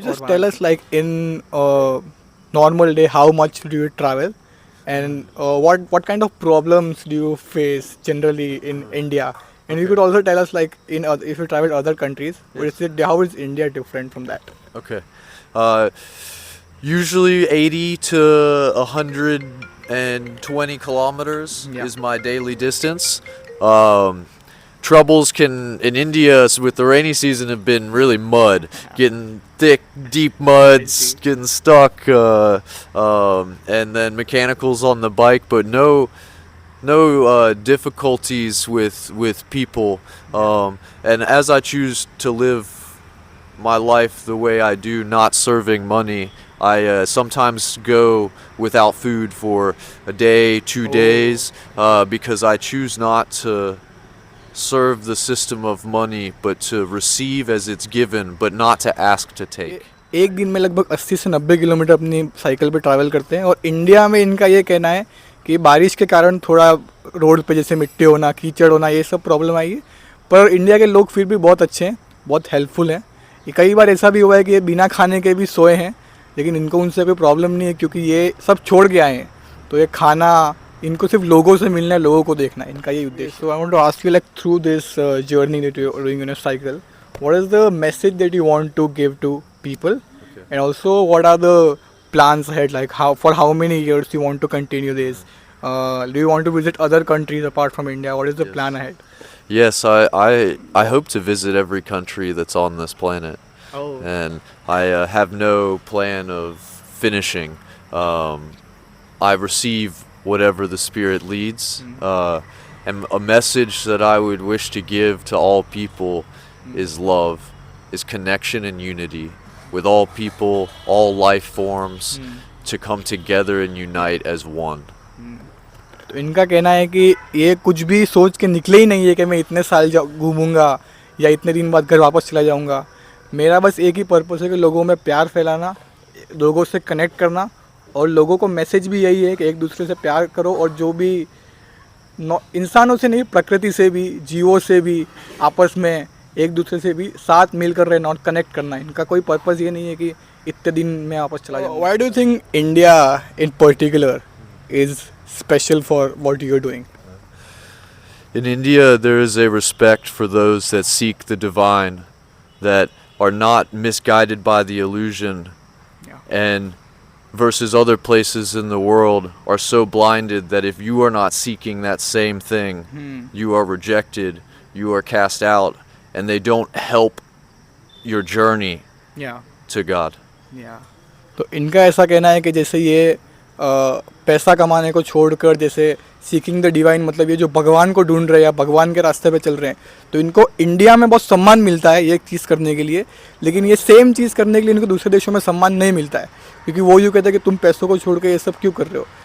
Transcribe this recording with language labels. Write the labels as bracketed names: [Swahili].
[English] Just tell us like in normal day how much do you travel and what kind of problems do you face generally in India? And you could also tell us, like, if you travel other countries, how is India different from that? Okay. Usually 80 to 120 kilometers Yeah. is my daily distance. Troubles in India with the rainy season have been really mud, getting thick, deep muds, getting stuck, and then mechanicals on the bike, but no difficulties with people. And as I choose to live my life the way I do, not serving money, I sometimes go without food for a day, 2 days, because I choose not to serve the system of money, but to receive as it's given, but not to ask to take. [Hindi] एक दिन में लगभग 80 से 90 kilometre अपनी cycle पे travel करते हैं। और इंडिया में इनका ये कहना है कि बारिश के कारण थोड़ा रोड पे जैसे मिट्टी होना, कीचड़ होना, ये सब प्रॉब्लम आई है। पर इंडिया के लोग फिर भी बहुत अच्छे हैं, बहुत हेल्पफुल हैं। ये कई बार ऐसा भी हुआ है कि ये बिना खाने के भी सोए हैं, लेकिन इनको उनसे कोई प्रॉब्लम नहीं है, क्योंकि ये सब छोड़ के आए हैं। तो ये खाना, इनको सिर्फ लोगों से मिलना है, लोगों को देखना है, इनका ये उद्देश्य। [English] So I want to ask you, like, through this journey that you are doing in a cycle, what is the message that you want to give to people? And also, what are the plans ahead? Like, for how many years you want to continue this? Do you want to visit other countries apart from India? What is the plan ahead? Yes, I hope to visit every country that's on this planet. Oh. And I have no plan of finishing. I receive whatever the Spirit leads. And a message that I would wish to give to all people is love, is connection and unity with all people, all life forms, to come together and unite as one. [Hindi] तो इनका कहना है कि ये कुछ भी सोच के निकले ही नहीं है कि मैं इतने साल घूमूंगा या इतने दिन बाद घर वापस चला जाऊंगा. मेरा बस एक ही पर्पस है कि लोगों में प्यार फैलाना, लोगों से कनेक्ट करना, और लोगों को मैसेज भी यही है कि एक दूसरे से प्यार करो, और जो भी इंसानों से नहीं, प्रकृति से भी, जीवों से भी, आपस में एक दूसरे से भी साथ मिलकर रहना और कनेक्ट करना. इनका कोई पर्पस ये नहीं है कि इतने दिन में वापस चला जाऊँ. [English] Why do you think India in particular is special for what you're doing? In India, there is a respect for those that seek the divine, that are not misguided by the illusion, and versus other places in the world are so blinded that if you are not seeking that same thing, you are rejected, you are cast out, and they don't help your journey to God. [Hindi] तो इनका ऐसा कहना है कि जैसे ये पैसा कमाने को छोड़कर जैसे [English] seeking the divine, [Hindi] मतलब ये जो भगवान को ढूंढ रहे हैं या भगवान के रास्ते पे चल रहे हैं, तो इनको इंडिया में बहुत सम्मान मिलता है ये चीज़ करने के लिए, लेकिन ये सेम चीज़ करने के लिए इनको दूसरे देशों में सम्मान नहीं मिलता है, क्योंकि वो यूँ कहते हैं कि तुम पैसों को छोड़ के ये सब क्यों कर रहे हो.